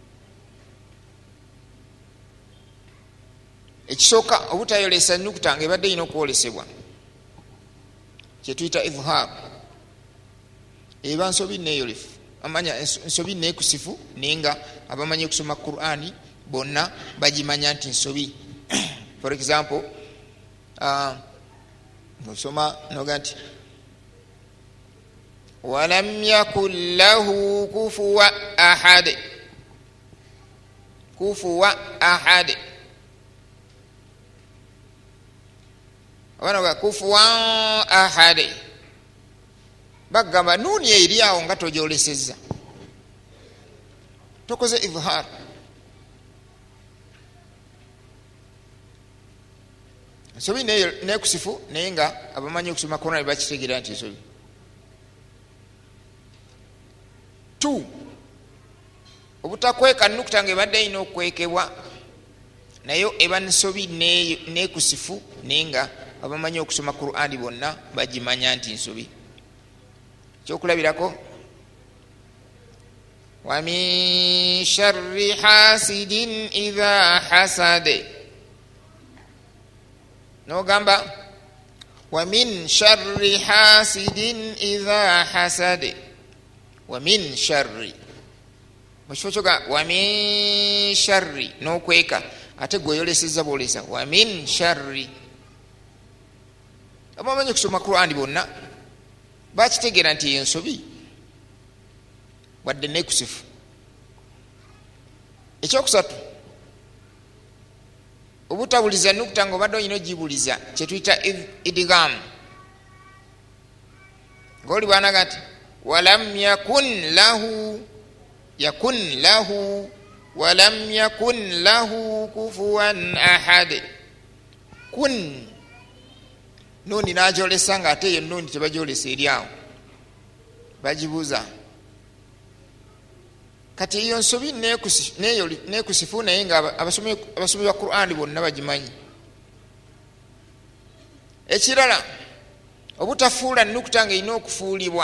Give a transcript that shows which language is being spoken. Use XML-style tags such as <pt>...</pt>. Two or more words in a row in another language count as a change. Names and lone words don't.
<lg>Ekisooka obutayolesa nnukuta nga ebadde erina okwolesebwa kye tuyita izhar, eba nsobi neeyolefu. Amanya nsobi neekusifu naye nga abamanyi okusoma Qur'ani bonna bagimanya nti nsobi.</lg> <en>For example,</en> <lg>nosoma noga nti</lg> <ar>ولم يكن له كفوا أحد. كفوا أحد. Abanoga كفوا أحد.</ar> <lg>Bagamba nuuni eri awo nga togyolesezza. Tokoze izhar. Nsobi neekusifu naye nga abamanyi okusoma Qur'ani bakitegeera nti nsobi. 2. Obutakweka nnukuta ng'ebadde erina okwekebwa naye eba nsobi neekusifu naye nga abamanyi okusoma Qur'ani bonna bagimanya nti nsobi.</lg> <ar>Ekyokulabirako ومن شر حاسد إذا حسد. Nogamba ومن شر حاسد إذا حسد. ومن شر mukifo ومن شر</ar> <lg>n'okweka ate gweyolesezza bwolesa</lg> <ar>ومن شر.</ar> <lg>Abamanyi okusoma Qur'ani bonna bakitegeera nti eyo nsobi wadde neekusifu. Ekyokusatu obutabuliza nnukuta ng'obadde olina ogibuliza kye tuyita idgham. Ng'oli bwanaga nti</lg> <ar>ولم يكن له ولم يكن له كفوا أحد.</ar> <lg>Kun nuuni n'agyolesa ng'ate eyo nuuni tebagyolesa eri awo, bagibuuza. Kati eyo nsobi neekusifu naye nga abasomi ba Qur'ani bonna bagimanyi. Ekirala obutafuula nnukuta ng'erina okufuulibwa.</lg>